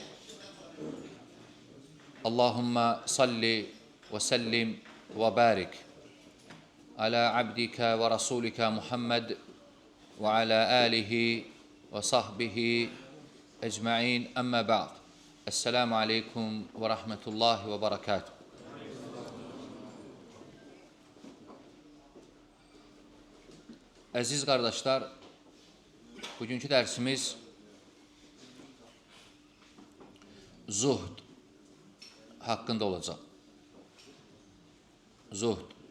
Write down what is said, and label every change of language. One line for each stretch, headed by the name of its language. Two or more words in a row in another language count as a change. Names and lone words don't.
Arabic: اللهم صل وسلم وبارك على عبدك ورسولك محمد وعلى آله وصحبه أجمعين أما بعد. السلام عليكم ورحمة الله وبركاته.
Azerbaijani: Əziz qardaşlar, bugünkü dərsimiz zuhd haqqında olacaq. Zuhd.